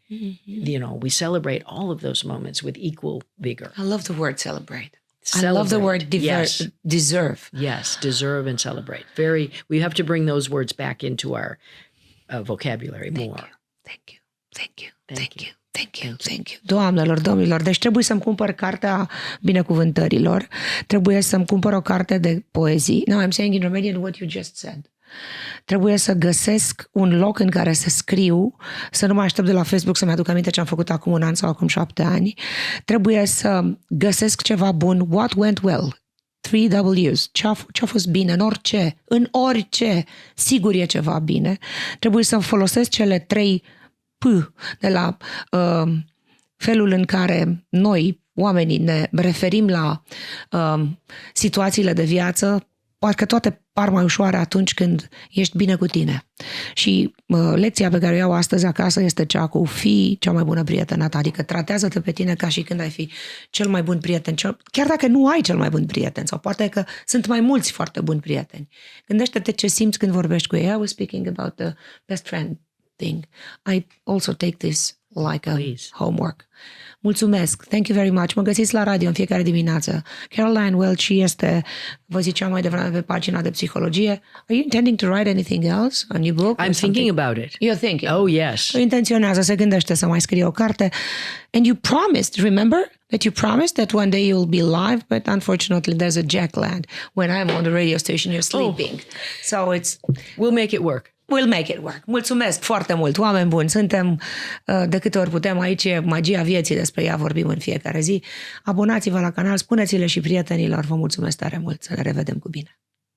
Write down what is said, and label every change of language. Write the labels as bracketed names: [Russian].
[English] We celebrate all of those moments with equal vigor. I love the word celebrate. I love the word deserve. Yes, deserve and celebrate. We have to bring those words back into our vocabulary more. Thank you. [Romanian] Doamnelor, domnilor, deci trebuie să-mi cumpăr cartea binecuvântărilor, trebuie să-mi cumpăr o carte de poezii. [English] No, I'm saying in Romanian what you just said. [Romanian] Trebuie să găsesc un loc în care să scriu, să nu mai aștept de la Facebook să-mi aduc aminte ce am făcut acum 1 an sau acum 7 ani. Trebuie să găsesc ceva bun. [English] What went well? 3 W's. [Romanian] Ce-a fost bine în orice. Sigur e ceva bine. Trebuie să folosesc cele 3 P de la felul în care noi, oamenii, ne referim la situațiile de viață. Parcă toate par mai ușoare atunci când ești bine cu tine. Și lecția pe care o iau astăzi acasă este cea cu fii cea mai bună prietenă ta, adică tratează-te pe tine ca și când ai fi cel mai bun prieten, chiar dacă nu ai cel mai bun prieten, sau poate că sunt mai mulți foarte buni prieteni. Gândește-te ce simți când vorbești cu ei. [English] I was speaking about the best friend thing. I also take this like a homework. [Romanian] Mulțumesc. [English] Thank you very much. [Romanian] Mă găsiți la radio în fiecare dimineață. Caroline Welch este, vă ziceam mai devreme, pe pagina de psihologie. [English] Are you intending to write anything else? A new book? I'm thinking about it. You're thinking? Oh, yes. [Romanian] Intenționează, se gândește să mai scrie o carte. [English] And you promised, remember? That you promised that one day you'll be live, but unfortunately there's a jackland. When I'm on the radio station, you're sleeping. So we'll make it work. We'll make it work. [Romanian] Mulțumesc foarte mult, oameni buni. Suntem de câte ori putem aici, e magia vieții, despre ea vorbim în fiecare zi. Abonați-vă la canal, spuneți-le și prietenilor. Vă mulțumesc tare mult, să ne revedem cu bine.